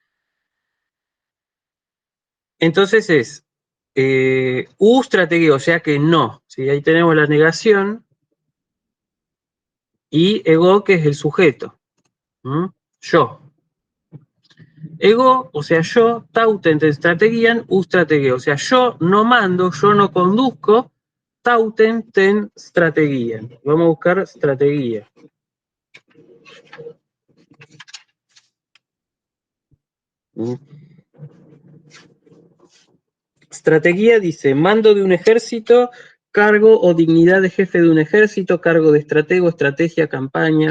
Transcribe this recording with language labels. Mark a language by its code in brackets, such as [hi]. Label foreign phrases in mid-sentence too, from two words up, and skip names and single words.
[es] Entonces es strategeo, o sea que no. ¿Sí? Ahí tenemos la negación. Y ego, que es el sujeto. ¿Mm? Yo. Ego, o sea, [el] yo, ταύτην τὴν στρατηγίαν, στρατηγῶ. [es] O sea, yo no mando, yo no conduzco, [el] ταύτην τὴν στρατηγίαν. [es] Vamos a buscar estrategia. ¿Mm? Estrategia dice, mando de un ejército, cargo o dignidad de jefe de un ejército, cargo de estratego, estrategia, campaña.